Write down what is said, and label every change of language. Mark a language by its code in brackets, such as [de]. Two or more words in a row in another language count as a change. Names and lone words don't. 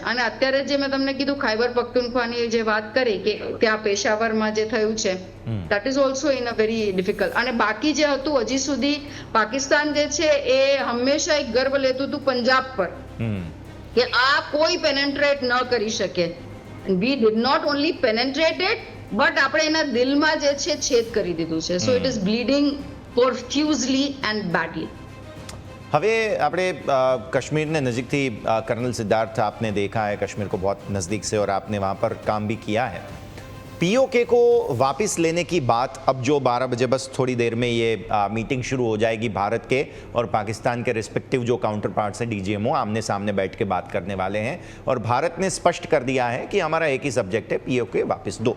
[gu] અને અત્યારે જે મેં તમને કીધું ખૈબર પખ્તુનખ્વાની જે વાત કરી કે ત્યાં પેશાવરમાં જે થયું છે [en] that is also in a very difficult. [gu] અને બાકી જે હતું હજી સુધી પાકિસ્તાન જે છે એ હંમેશા એક ગર્વ લેતું હતું પંજાબ પર કે આ કોઈ પેનેટ્રેટ ન કરી શકે. [en] We did not only penetrate it, but [gu] આપણે એના દિલમાં જે છે છેદ કરી દીધું [en] છે. So it is bleeding profusely and badly. [gu] હવે આપણે [hi] कश्मीर [gu] ને નજદીક થી [hi] कर्नल सिद्धार्थ आपने देखा है कश्मीर को बहुत नज़दीक से और आपने वहाँ पर काम भी किया है. पीओके को वापस लेने की बात अब जो 12 बजे बस थोड़ी देर में ये मीटिंग शुरू हो जाएगी भारत के और पाकिस्तान के रिस्पेक्टिव जो [en] counter parts [hi] हैं डीजीएमओ आमने सामने बैठ के बात करने वाले हैं और भारत ने स्पष्ट कर दिया है कि हमारा एक ही सब्जेक्ट है पीओके वापस दो.